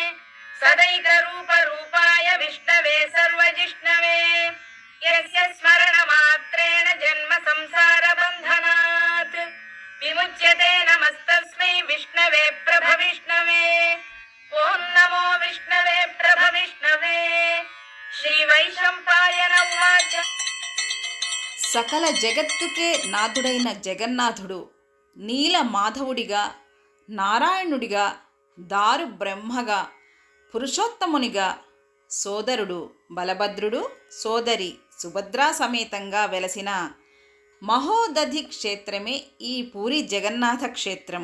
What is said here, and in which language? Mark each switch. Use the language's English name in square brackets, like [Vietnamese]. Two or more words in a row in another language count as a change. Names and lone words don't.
[Sanskrit] सदैकरूपरूपाय विष्णवे सर्वजिष्णवे यस्य स्मरणमात्रेण जन्म संसारबन्धनात् विमुच्यते नमस्तस्मै विष्णवे प्रभविष्णवे ॐ नमो विष्णवे प्रभविष्णवे श्रीवैशम्पायन उवाच [Telugu] సకల జగత్తుకే నాథుడైన జగన్నాథుడు నీల మాధవుడిగా, నారాయణుడిగా, దారు బ్రహ్మగా, పురుషోత్తమునిగా, సోదరుడు బలభద్రుడు, సోదరి సుభద్రా సమేతంగా వెలసిన మహోదధి క్షేత్రమే ఈ పూరి జగన్నాథ క్షేత్రం.